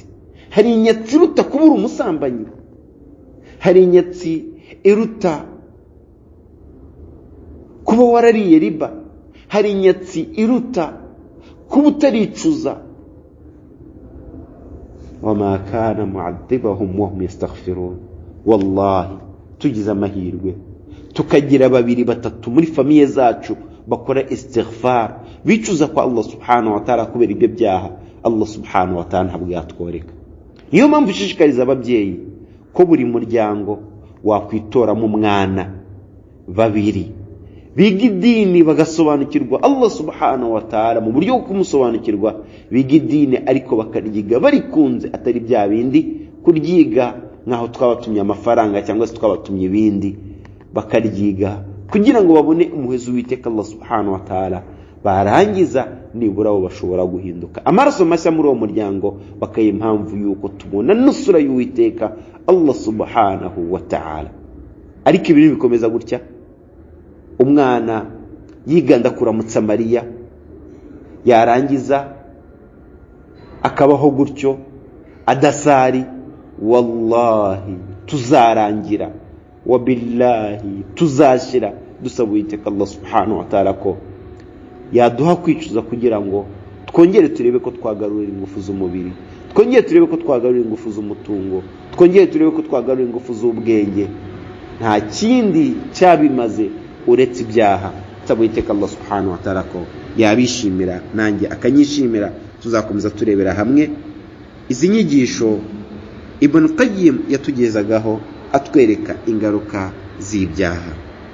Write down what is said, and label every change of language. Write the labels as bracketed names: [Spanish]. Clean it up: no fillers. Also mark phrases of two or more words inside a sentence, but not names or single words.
[Kinyarwanda] Hari inyatsi iruta kubura umusambanyi, hari inyatsi iruta kuba warariye riba, hari inyatsi iruta kuba utaricuza. [Arabic] وما كان معذبهم وهم يستغفرون. [Kinyarwanda] Wallahi tugize amahirwe tukagira 2 3 muri famiye zacu bakora istighfar, bicuza kwa [Arabic] الله سبحانه وتعالى [Kinyarwanda] kubera ibyo byaha, [Arabic] الله سبحانه وتعالى [Kinyarwanda] ntabwo yatworeka. Niyo mpamvu ushishikariza ababyeyi ko buri muryango wakwitoramo umwana 2 biga idini, bagasobanukirwa [Arabic] الله سبحانه وتعالى [Kinyarwanda] mu buryo bwo kumusobanukirwa, biga idini ariko bakaryiga barikunze, atari bya bindi kuryiga nkaho twabatumye amafaranga cyangwa se twabatumye ibindi. Bakaryiga kugira ngo babone umuhezo w'Uwiteka [Arabic] الله سبحانه وتعالى, [Kinyarwanda] barangiza nibura bo bashobora guhinduka amaraso mashya muri uwo muryango, bakaye impamvu yuko tubona nusura y'Uwiteka [Arabic] الله سبحانه وتعالى. [Kinyarwanda] Ariko ibintu bikomeza gutya, umwana yiganda kuramutsa Mariya, yarangiza akabaho gutyo adasari. Wallahi tuzarangira, wabillahi tuzashira dusaba Uwiteka [Arabic] الله سبحانه وتعالى [Kinyarwanda] ko yaduha kwicuza kugira ngo twongere turebe ko twagarurira ingufu z'umubiri, twongere turebe ko twagarurira ingufu z'umutungo, twongere turebe ko twagarurira ingufu z'ubwenge. Nta kindi cyabimaze uretse ibyaha. Saba Uwiteka [Arabic] الله سبحانه وتعالى [Kinyarwanda] ko yabishimira nanjye akanyishimira. Tuzakomeza turebera hamwe izi nyigisho Ibn Qayyim yatugezagaho atwereka ingaruka z'ibyaha.